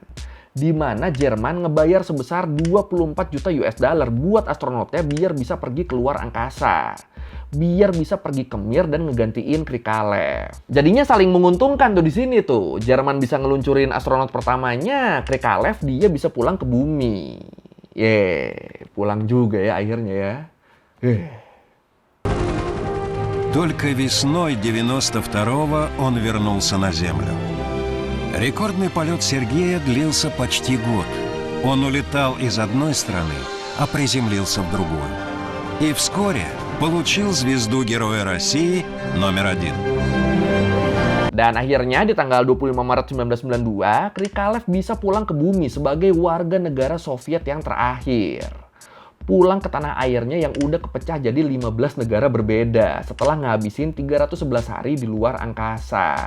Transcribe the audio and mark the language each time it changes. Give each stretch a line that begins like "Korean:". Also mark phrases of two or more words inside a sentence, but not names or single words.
Indonesian: Di mana Jerman ngebayar sebesar 24 juta
English: US dollar
Indonesian: buat astronotnya biar bisa pergi keluar angkasa. Biar bisa pergi ke Mir dan ngegantiin Krikalev. Jadinya saling menguntungkan tuh di sini tuh. Jerman bisa ngeluncurin astronot pertamanya, Krikalev dia bisa pulang ke bumi. Pulang juga ya akhirnya ya.
Russian: Только весной 92-го он вернулся на Землю. Рекордный полет Сергея длился почти год. Он улетал из одной страны, а приземлился в другую. И вскоре получил звезду Героя России №1.
Indonesian: Dan akhirnya di tanggal 25 Maret 1992, Krikalev bisa pulang ke bumi sebagai warga negara Soviet yang terakhir. Pulang ke tanah airnya yang udah kepecah jadi 15 negara berbeda setelah ngabisin 311 hari di luar angkasa.